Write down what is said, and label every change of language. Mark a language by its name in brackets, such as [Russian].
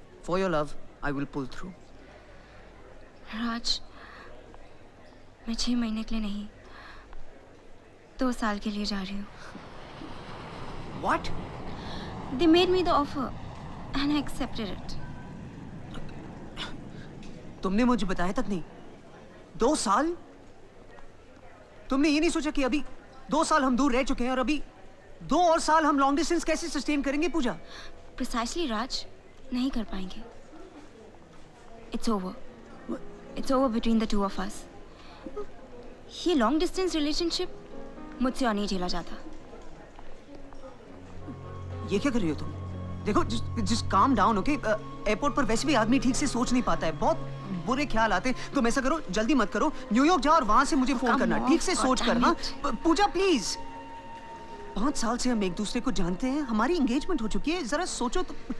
[English] For your love, I will pull through. [Hindi] राज, मैं 6 महीने के लिए नहीं, 2 साल के लिए जा रही हूँ. [English] What? They made me the offer and I accepted it. [Hindi] तुमने मुझे बताया तक नहीं. 2 साल? तुमने ये नहीं सोचा कि अभी 2 साल हम दूर रह चुके हैं और अभी 2 और साल हम लॉन्ग डिस्टेंस कैसे सस्टेन करेंगे पूजा? [English] Precisely, [Hindi] राज, नहीं कर पाएंगे. [English] It's over. It's over between the two of us. [Hindi] ये लॉन्ग डिस्टेंस रिलेशनशिप मुझसे और नहीं झेला जाता. ये क्या कर रही हो तुम? देखो, [English] just calm down, okay? [Hindi] Airport पर वैसे भी आदमी ठीक से सोच नहीं पाता है. बहुत बुरे ख्याल आते हैं. तुम ऐसा करो, जल्दी मत करो. न्यूयॉर्क जाओ और वहां से मुझे फोन करना. ठीक से सोच कर. हाँ पूजा प्लीज. 5 साल से हम एक दूसरे को जानते हैं. हमारी एंगेजमेंट हो चुकी है. जरा सोचो तो.